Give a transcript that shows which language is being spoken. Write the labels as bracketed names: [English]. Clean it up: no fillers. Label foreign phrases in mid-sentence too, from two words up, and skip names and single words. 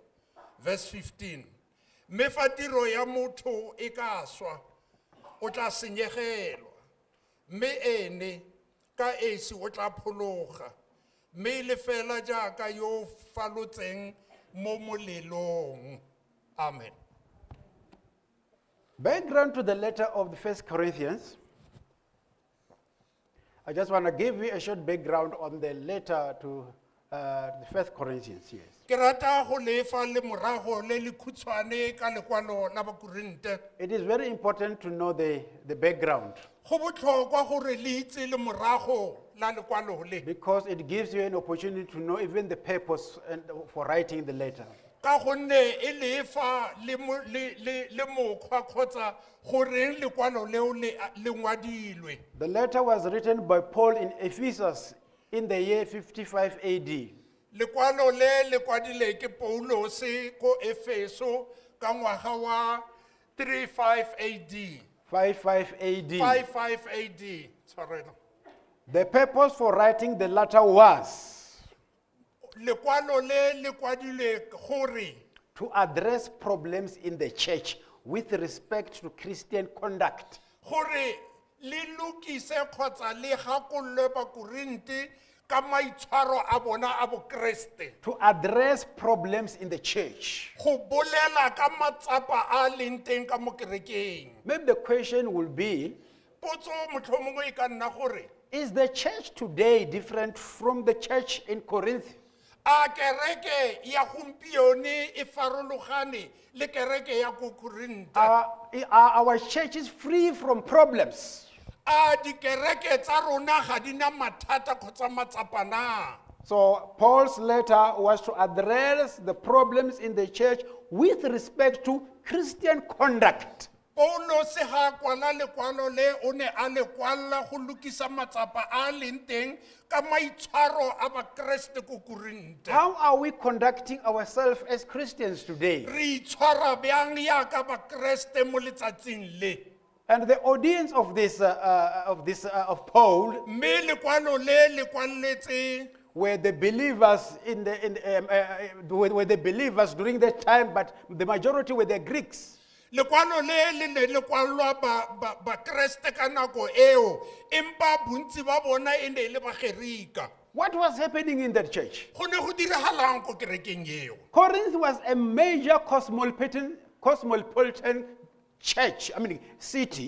[English] Verse 15. [Tswana] Mme fa tiro ya motho e ka swa o tla senyegelwa mme ene ka esi o tla phologa mme le fela jaaka yo falotseng mo molelong. Amen. [English] Background to the letter of the 1 Corinthians. I just want to give you a short background on the letter to the 1 Corinthians. Yes. [Tswana] Ke rata go lefa le morago le le khutshwane ka lekwalo la Bakorinte. [English] It is very important to know the background [Tswana] Go botlhokwa gore le itse le morago la lekwalo le. [English] because it gives you an opportunity to know even the purpose for writing the letter. [Tswana] Ka gonne e lefa le mokgwa kgotsa goreng lekwalo leo le ngwadilwe. [English] The letter was written by Paul in Ephesus in the year 55 AD. [Tswana] Lekwalo le kwadile ke Paulos ko Efeso ka ngwaga wa 35 AD. [English] 55 AD. 55 AD. Sorry. The purpose for writing the letter was [Tswana] Lekwalo le kwadile gore [English] to address problems in the church with respect to Christian conduct. [Tswana] gore le lokise kgotsa le gakolwe Bakorinte ka maitshwaro a bona a Bokreste. [English] To address problems in the church. [Tswana] Go bolela ka matsapa a leng teng ka mo kerekeng. [English] Maybe the question will be, [Tswana] Potso motlhomongwe e ka nna gore [English] is the church today different from the church in Corinth? [Tswana] a kereke ya gompione e farologane le kereke ya ko Korinte. [English] Are our churches free from problems? [Tswana] A dikereke tsa rona ga di na mathata kgotsa matsapa na? [English] So Paul's letter was to address the problems in the church with respect to Christian conduct. [Tswana] Paulos ga kwala lekwalo le o ne a le kwala go lokisa matsapa a leng teng ka maitshwaro a Bakreste ko Korinte. [English] How are we conducting ourselves as Christians today? [Tswana] Re itshwara byang yaka Bakreste mo letsatsing le. [English] And the audience of of Paul [Tswana] Mme lekwalo le kwaletse [English] were the believers were the believers during that time, but the majority were the Greeks. [Tswana] lekwalo le le kwalwa Bakreste ka nako eo empa bontsi ba bona e ne le Bagerika. [English] What was happening in that church? [Tswana] Go ne go diragalang ko kerekeng eo? [English] Corinth was a major cosmopolitan church, city.